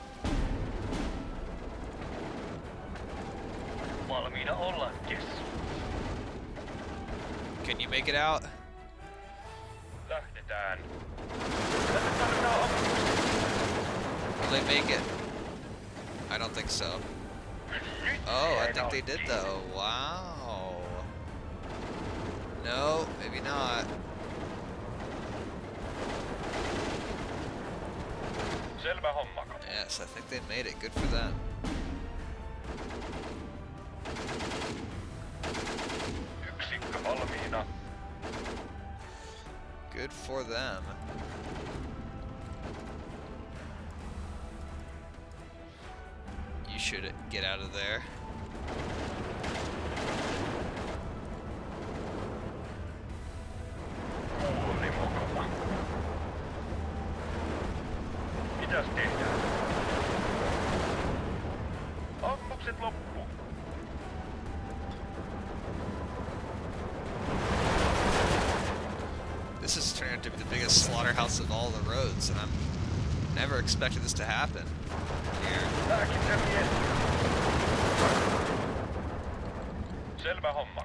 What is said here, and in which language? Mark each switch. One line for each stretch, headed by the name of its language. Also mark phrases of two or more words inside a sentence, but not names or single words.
Finnish: Valmiina ollaan, Kessu.
English: Can you make it out?
Finnish: Lähdetään. Tänne tarvitaan ammusta.
English: Will they make it? I don't think so.
Finnish: Nyt
English: Oh, I
Finnish: se
English: think they did
Finnish: nauttii.
English: though. Wow. No, maybe not.
Finnish: Selvä homma.
English: Yes, I think they made it. Good for them.
Finnish: Yksikkö valmiina.
English: Good for them. You should get out of there.
Finnish: Kuuli mukava. Mitäs tehdään? Ammukset loppu.
English: This is turning out to be the biggest slaughterhouse of all the roads, and I'm never expected this to happen here.
Finnish: Lääkintämies. Selvä homma.